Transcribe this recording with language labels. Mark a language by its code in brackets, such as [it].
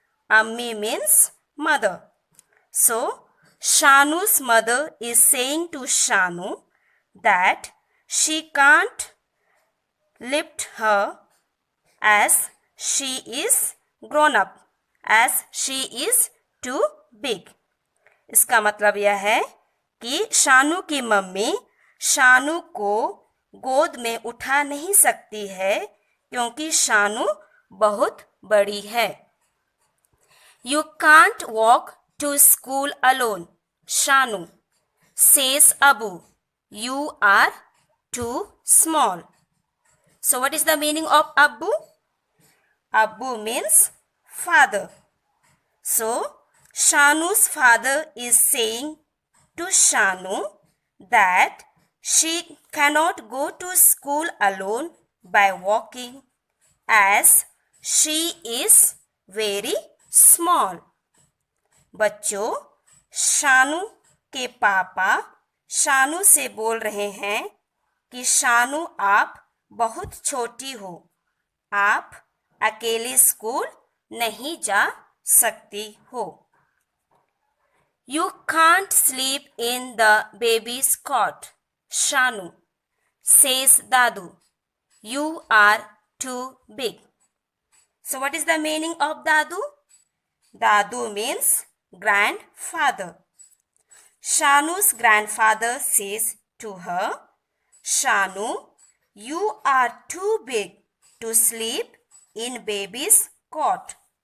[en] Ami means mother. So, Shanu's mother is saying to Shanu that she can't lift her as she is grown up, as she is too big. [hi] इसका मतलब यह है कि शानू की mummy Shanu को गोद में उठा नहीं सकती है क्योंकि शानू बहुत बड़ी है. [en] You can't walk to school alone, Shanu, says Abu. You are too small. So what is the meaning of Abu? Abu means father. So Shanu's father is saying to Shanu that she cannot go to school alone by walking as she is very small. [hi] बच्चों, शानू के पापा शानू से बोल रहे हैं कि शानू आप बहुत छोटी हो, आप अकेले स्कूल नहीं जा सकती हो. [en] You can't sleep in the baby's cot, Shanu, says Dadu. You are too big. So what is the meaning of Dadu? Dadu means grandfather. Shanu's grandfather says to her, Shanu, you are too big to sleep in baby's cot.